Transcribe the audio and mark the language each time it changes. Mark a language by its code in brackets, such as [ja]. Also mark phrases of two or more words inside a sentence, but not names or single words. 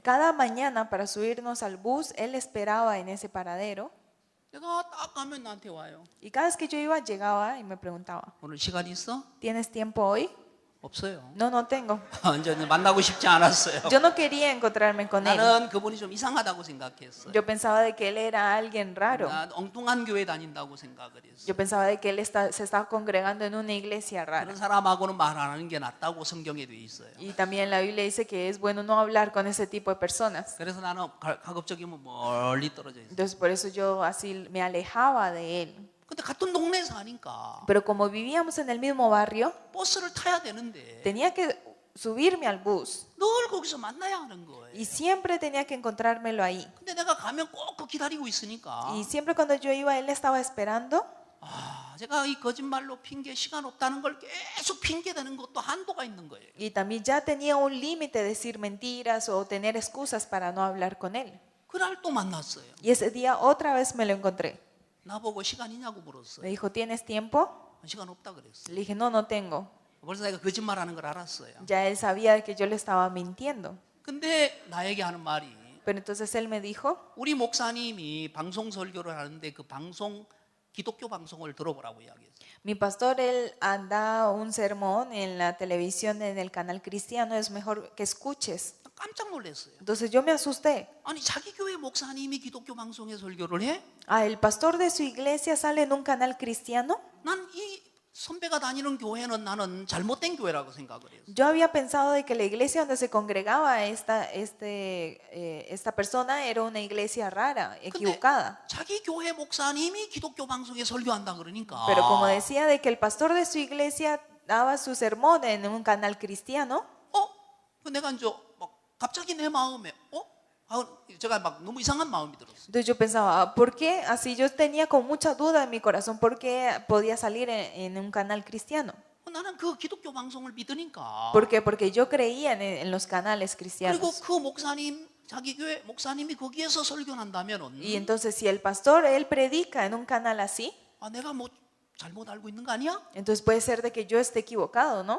[es] Cada mañana para subirnos al bus, él esperaba en ese paradero. [ko] 내가 딱 가면 나한테 와요. [es] Y cada vez que yo iba, llegaba y me preguntaba, [ko] 오늘 시간 있어? [es] ¿tienes tiempo hoy? [ko] 없어요. [es] No, no tengo. [ko] 이제 만나고 싶지 않았어요. [es] Yo no quería encontrarme con él. [ko] 나는 그분이 좀 이상하다고 생각했어요. [es] Yo pensaba de que él era alguien raro. [ko] 난 엉뚱한 교회 다닌다고 생각을 했어요. [es] Yo pensaba de que él se estaba congregando en una iglesia rara. [ko] 그런 사람하고는 말 안 하는 게 낫다고 성경에 돼 있어요. [es] Y también la Biblia dice que es bueno no hablar con ese tipo de personas. [ko] 그래서 나는 가급적이면 멀리 떨어져 있어요. [es] Entonces por eso yo así me alejaba de él. [ko] 근데 같은 동네에 사니까 [es] Pero como vivíamos en el mismo barrio, [ko] 버스를 타야 되는데 [es] tenía que subirme al bus. [ko] 늘 거기서 만나야 하는 거예요. [es] Y siempre tenía que encontrármelo ahí. [ko] 근데 내가 가면 꼭 그 기다리고 있으니까 [es] Y siempre cuando yo iba, él estaba esperando. [ko] 제가 이 거짓말로 핑계 시간 없다는 걸 계속 핑계대는 것도 한도가 있는 거예요. [es] Y también ya tenía un límite de decir mentiras o tener excusas para no hablar con él. [ko] 그날 또 만났어요. [es] Y ese día otra vez me lo encontré. [ko] 나보고 시간 있냐고 물었어요. [es] Me dijo, ¿tienes tiempo? [ko] 시간 없다 그랬어요. [es] Le dije, no, no tengo. [ko] 벌써 내가 거짓말하는 걸 알았어요. [es] Ya él sabía que yo le estaba mintiendo. [ko] 근데 나에게 하는 말이 [es] Pero entonces él me dijo, [ko] 우리 목사님이 방송 설교를 하는데 그 방송 기독교 방송을 들어보라고 이야기했어요. [es] mi pastor, él da un sermón en la televisión, en el canal cristiano, es mejor que escuches. [ko] 깜짝 놀랐어요. [es] Entonces yo me asusté. [ko] 아니 자기 교회 목사님이 기독교 방송에 설교를 해? [es] Ah, ¿el pastor de su iglesia sale en un canal cristiano? [ko] 난 이 선배가 다니는 교회는 나는 잘못된 교회라고 생각을 했어요. [es] Yo había pensado de que la iglesia donde se congregaba esta persona era una iglesia rara, equivocada. [ko] 자기 교회 목사님이 기독교 방송에 설교한다 그러니까. [es] Pero como decía de que el pastor de su iglesia daba su sermón en un canal cristiano, [ko] 내가 이제 막 갑자기 내 마음에 제가 막 너무 이상한 마음이 들었어요. [es] entonces yo pensaba, ¿por qué? Así yo tenía con mucha duda en mi corazón, ¿por qué podía salir en un canal cristiano? [ko] 나는 그 기독교 방송을 믿으니까. [es] ¿Por qué? Porque yo creía en los canales [ko] 그리고 [es] cristianos. [ko] 그 목사님 자기 교회 목사님이 거기에서 설교한다면은 [es] Y entonces si el pastor, él predica en un canal así, [ko] 아, 내가 뭐 잘못 알고 있는 거 아니야? [es] entonces puede ser de que yo esté equivocado, ¿no?